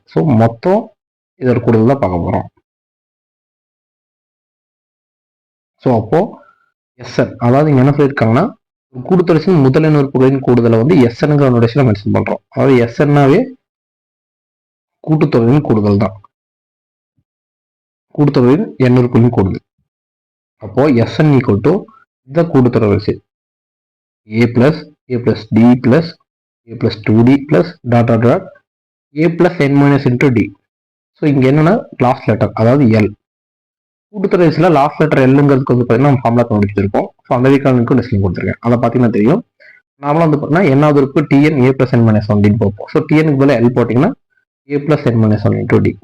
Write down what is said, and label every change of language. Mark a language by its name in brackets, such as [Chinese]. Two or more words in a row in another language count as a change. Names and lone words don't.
[Tamil] ஸோ மொத்தம் இதோட கூடுதல் தான் பார்க்க போறோம். ஸோ அப்போ Sn அதாவது இங்க என்ன சொல்லியிருக்காங்கன்னா ஒரு கூட்டுத்தொடர்ச்சியின் முதல் எண் உறுப்புகளின் கூடுதலை வந்து எஸ்என்ங்கிற [English] notationla mention [Tamil] பண்றோம். அதாவது எஸ்என்னாவே கூட்டுத்தொடரின் கூடுதல் தான். கூட்டுத்தொடரின் எண் உறுப்புகளின் கூடுதல். அப்போ [English] Sn equal to [Tamil] இந்த கூட்டுத்தொடர் வரிசை [English] a plus d plus a plus 2d plus dot dot dot a plus n minus into d. [Tamil] ஸோ இங்க என்னன்னா [English] last letter, [Tamil] அதாவது எல். கூட்டுத்தொடர் வரிசையில் [English] last letter [Tamil] எல்லுங்கிறதுக்கு வந்து பார்த்தீங்கன்னா நம்ம ஃபார்முலா கண்டுபிடிச்சிருக்கோம். ஸோ அந்த வீக்கானுக்கும் லிஸ்டிங் கொடுத்துருக்கேன். அதை பார்த்தீங்கன்னா தெரியும். நார்மலாக வந்து பார்த்தீங்கன்னா என்னாவது இருக்கு [English] Tn a plus n minus one [Tamil] டின்னு பார்ப்போம். ஸோ டிஎனுக்கு பதிலாக எல் போட்டிங்கன்னா [English] a plus n minus one into d.